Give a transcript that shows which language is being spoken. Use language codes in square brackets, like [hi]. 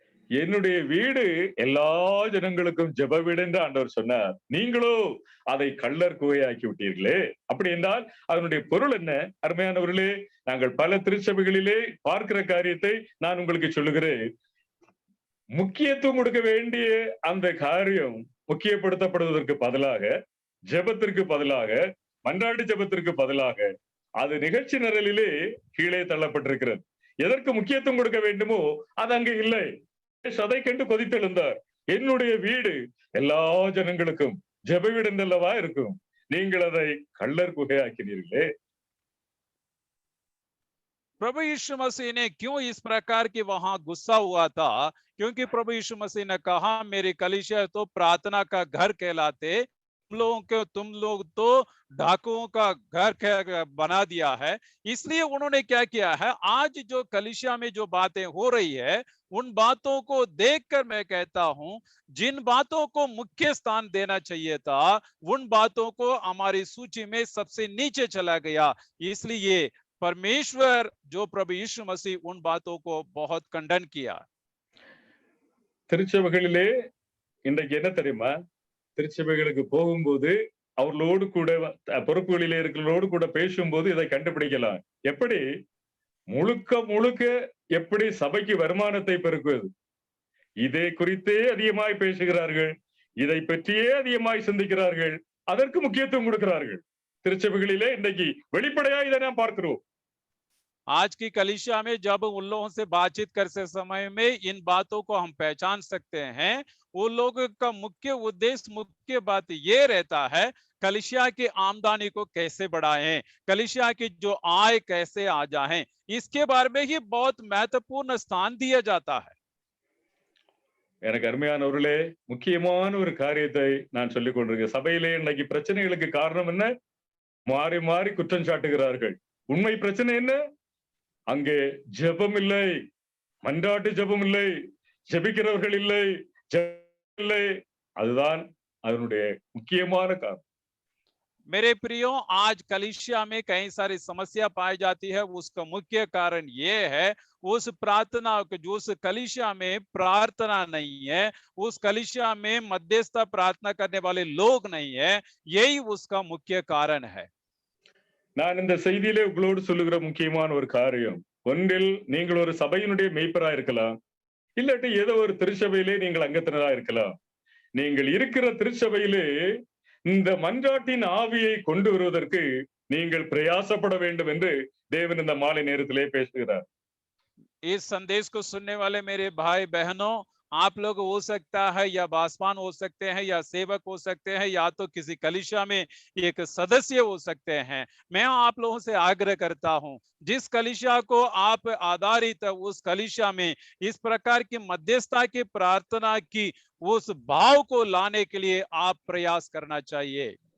[ta] என்னுடைய வீடு எல்லா ஜனங்களுக்கும் ஜெப வீடு என்று ஆண்டவர் சொன்னார், நீங்களோ அதை கள்ளர் குகையாக்கி விட்டீர்களே. அப்படி என்றால் அதனுடைய பொருள் என்ன? அருமையானவர்களே, நாங்கள் பல திருச்சபைகளிலே பார்க்கிற காரியத்தை நான் உங்களுக்கு சொல்லுகிறேன். முக்கியத்துவம் கொடுக்க வேண்டிய அந்த காரியம் முக்கியப்படுத்தப்படுவதற்கு பதிலாக, ஜெபத்திற்கு பதிலாக, மன்றாட்டு ஜெபத்திற்கு பதிலாக அது நிகழ்ச்சி நிரலிலே கீழே தள்ளப்பட்டிருக்கிறது. எதற்கு முக்கியத்துவம் கொடுக்க வேண்டுமோ அது அங்கு இல்லை. அதை கண்டு கொதித்தெழுந்தார், என்னுடைய வீடு எல்லா ஜனங்களுக்கும் ஜெப வீடு என்றல்லவா இருக்கும், நீங்கள் அதை கள்ளர் குகையாக்கினீர்களே. [hi] प्रभु यीशु मसीह ने क्यों इस प्रकार की वहां गुस्सा हुआ था? क्योंकि प्रभु यीशु मसीह ने कहा, मेरी कलीसिया तो प्रार्थना का घर कहलाते, तुम लोग तो डाकुओं का घर बना दिया है। इसलिए उन्होंने क्या किया है, आज जो कलीसिया में जो बातें हो रही है उन बातों को देखकर मैं कहता हूं, जिन बातों को मुख्य स्थान देना चाहिए था उन बातों को हमारी सूची में सबसे नीचे चला गया। इसलिए परमेश्वर जो प्रभु यीशु मसीह उन बातों को बहुत खंडन किया। [ta] திருச்சபைகளிலே இன்றைக்கு என்ன தெரியுமா? திருச்சபைகளுக்கு போகும்போது அவர்களோடு கூட பொறுப்புகளிலே இருக்கிறவர்களோடு கூட பேசும்போது இதை கண்டுபிடிக்கலாம். எப்படி முழுக்க முழுக்க எப்படி சபைக்கு வருமானத்தை பெருக்குவது, இதை குறித்தே அதிகமாய் பேசுகிறார்கள், இதை பற்றியே அதிகமாய் சிந்திக்கிறார்கள், அதற்கு முக்கியத்துவம் கொடுக்கிறார்கள். திருச்சபைகளிலே இன்றைக்கு வெளிப்படையா இதை நாம் பார்க்கிறோம். [hi] आज की कलीसिया में जब उन लोगों से बातचीत करते समय में इन बातों को हम पहचान सकते हैं। उन लोगों का मुख्य उद्देश्य, मुख्य बात ये रहता है, कलीसिया की आमदनी को कैसे बढ़ाएं, कलीसिया की जो आय कैसे आ जाए, इसके बारे में ही बहुत महत्वपूर्ण स्थान दिया जाता है। [ta] எனக்கு அருமையானவர்களே, முக்கியமான ஒரு காரியத்தை நான் சொல்லிக் கொண்டிருக்கேன். சபையிலே இன்னைக்கு பிரச்சனைகளுக்கு காரணம் என்ன? மாறி மாறி குற்றம் சாட்டுகிறார்கள். உண்மை பிரச்சனை என்ன? அங்கே ஜெபம் இல்லை, மன்றாட்டு ஜெபம் இல்லை, ஜெபிக்கிறவர்கள் இல்லை, இல்லை. அதுதான் அதனுடைய முக்கியமான காரணம். [hi] मेरे प्रियो, आज कलीसिया में कई सारी समस्या पाई जाती है, उसका मुख्य कारण ये है उस प्रार्थना, जो उस कलीसिया में प्रार्थना नहीं है, उस कलीसिया में मध्यस्थ प्रार्थना करने वाले लोग नहीं है, यही उसका मुख्य कारण है। [ta] நான் இந்த செய்தியிலே உங்களோடு சொல்லுகிற முக்கியமான ஒரு காரியம், ஒன்றில் நீங்கள் ஒரு சபையினுடைய மெய்ப்பரா இருக்கலாம், இல்லாட்டி ஏதோ ஒரு திருச்சபையிலே நீங்கள் அங்கத்தினரா இருக்கலாம். நீங்கள் இருக்கிற திருச்சபையிலே இந்த மன்றாட்டின் ஆவியை கொண்டு வருவதற்கு நீங்கள் பிரயாசப்பட வேண்டும் என்று தேவன் இந்த மாலை நேரத்திலே பேசுகிறார். [hi] इस संदेश को सुनने वाले मेरे भाई बहनों, आप लोग हो सकता है या बासमान हो सकते हैं या सेवक हो सकते हैं या तो किसी कलीसिया में एक सदस्य हो सकते हैं। मैं आप लोगों से आग्रह करता हूं, जिस कलीसिया को आप आधारित उस कलीसिया में इस प्रकार की मध्यस्थता की प्रार्थना की उस भाव को लाने के लिए आप प्रयास करना चाहिए।